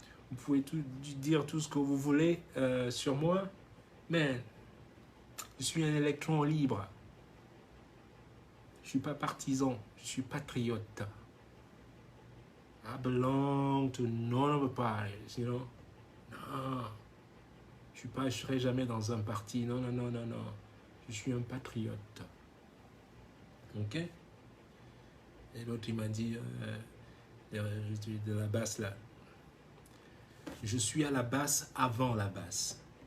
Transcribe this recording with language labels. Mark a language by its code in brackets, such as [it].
[fr] Vous pouvez dire tout ce que vous voulez sur moi, mais je suis un électron libre. Je suis pas partisan, je suis patriote. [en] I belong to none of the parties, you know. [fr] Non. Je serai jamais dans un parti. Non. Je suis un patriote. Ok? Et l'autre, il m'a dit de la basse là. Je suis à la basse avant la basse.